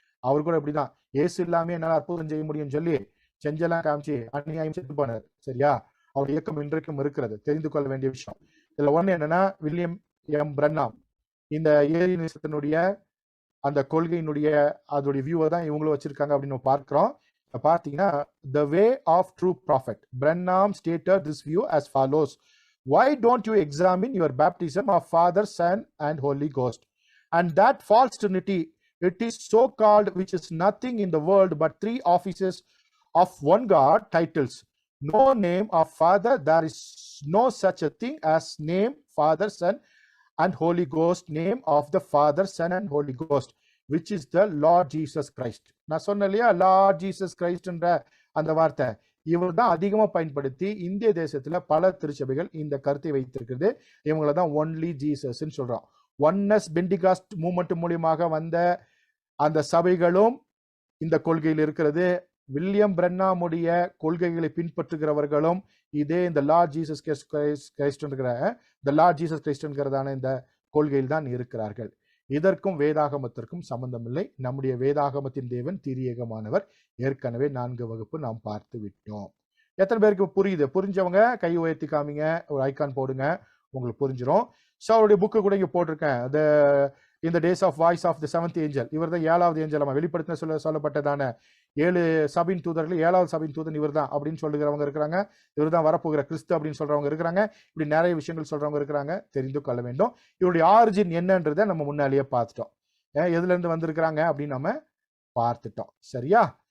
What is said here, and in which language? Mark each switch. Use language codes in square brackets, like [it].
[ta] அவர் கூட இப்படிதான், ஏசு இல்லாம என்னால அற்புதம் செய்ய முடியும்னு சொல்லி செஞ்செல்லாம் காமிச்சு அந்நியாயம் செத்து போனார். சரியா? அவர் இயக்கம் இன்றைக்கும் இருக்கிறது, தெரிந்து கொள்ள வேண்டிய விஷயம். இதுல ஒண்ணு என்னன்னா, வில்லியம் எம் பிரன்னாம் இந்த ஏரியனிசத்தினுடைய அந்த கொள்கையினுடைய அதோடைய வியூவை தான் இவங்களும் வச்சிருக்காங்க அப்படின்னு பார்க்கிறோம். பார்த்தீங்கன்னா, [en] the way of true prophet Branham stated this view as follows: why don't you examine your baptism of Father, Son and Holy Ghost, and that false trinity it is so called, which is nothing in the world but three offices of one God, titles, no name of Father, there is no such a thing as name Father, Son and Holy Ghost, name of the Father, Son and Holy Ghost, which is the Lord Jesus Christ. [ta] நான் சொன்னேன் இல்லையா, Lord Jesus கிரைஸ்ட்ன்ற அந்த வார்த்தை இவர் தான் அதிகமா பயன்படுத்தி இந்திய தேசத்துல பல திருச்சபைகள் இந்த கருத்தை வைத்திருக்கிறது. இவங்கள தான் ஒன்லி ஜீசஸ் சொல்றோம். ஒன்னஸ் பெண்டிகாஸ்ட் மூவ்மெண்ட் மூலியமாக வந்த அந்த சபைகளும் இந்த கொள்கையில் இருக்கிறது. வில்லியம் பிரன்னாமுடைய கொள்கைகளை பின்பற்றுகிறவர்களும் இதே இந்த லார்ட் ஜீசஸ் கிரைஸ்ட் இந்த லார்ட் ஜீசஸ் கிரைஸ்ட்ங்கிறதான இந்த கொள்கையில் தான் இருக்கிறார்கள். இதற்கும் வேதாகமத்திற்கும் சம்பந்தம் இல்லை. நம்முடைய வேதாகமத்தின் தேவன் திரியேகமானவர். ஏற்கனவே 4 வகுப்பு நாம் பார்த்து விட்டோம். எத்தனை பேருக்கு புரியுது? புரிஞ்சவங்க கை உயர்த்தி காமிங்க, ஒரு ஐக்கான் போடுங்க, உங்களுக்கு புரிஞ்சிடும். ஸோ அவருடைய புக்கு கூட இங்கே போட்டிருக்கேன், [en] in the days of voice of the seventh angel. [ta] இவர் தான் 7வது ஏஞ்சல். வெளிப்படுத்தின சொல்லப்பட்டதான 7 சபையின் தூதர்கள் 7வது சபையின் தூதன் இவர் தான் அப்படின்னு சொல்லுகிறவங்க இருக்கிறாங்க. இவர் தான் வரப்போகிற கிறிஸ்து அப்படின்னு சொல்றவங்க இருக்கிறாங்க. இப்படி நிறைய விஷயங்கள் சொல்றவங்க இருக்கிறாங்க. தெரிந்து கொள்ள வேண்டும். இவருடைய ஆரிஜின் என்னன்றதை நம்ம முன்னாலேயே பார்த்துட்டோம். எதுல இருந்து வந்திருக்கிறாங்க அப்படின்னு நம்ம பார்த்துட்டோம். சரியா?